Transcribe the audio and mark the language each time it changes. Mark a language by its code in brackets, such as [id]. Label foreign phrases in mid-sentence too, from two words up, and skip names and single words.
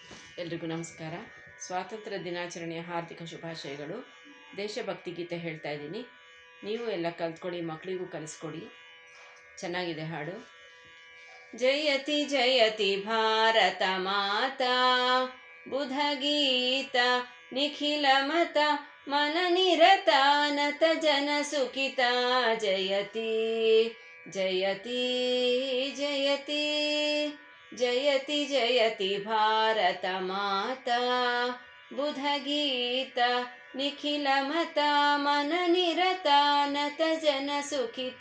[kn] ಎಲ್ರಿಗೂ ನಮಸ್ಕಾರ. ಸ್ವಾತಂತ್ರ್ಯ ದಿನಾಚರಣೆಯ ಹಾರ್ದಿಕ ಶುಭಾಶಯಗಳು. ದೇಶಭಕ್ತಿ ಗೀತೆ ಹೇಳ್ತಾ ಇದ್ದೀನಿ. ನೀವು ಎಲ್ಲ ಕಲ್ತ್ಕೊಡಿ, ಮಕ್ಕಳಿಗೂ ಕಲಿಸ್ಕೊಡಿ. ಚೆನ್ನಾಗಿದೆ ಹಾಡು. [sa] ಜಯತಿ ಜಯತಿ ಭಾರತ ಮಾತಾ, ಬುಧ ಗೀತ ನಿಖಿಲ ಮತ, ಮನ ನಿರತ ನತ ಜನ ಸುಖಿತ. ಜಯತಿ ಜಯತಿ ಜಯತಿ ಜಯತಿ ಜಯತಿ ಭಾರತ ಮಾತಾ, ಬುಧ ಗೀತ ನಿಖಿಲ ಮತ, ಮನ ನಿರತ ನತ ಜನ ಸುಖಿತ.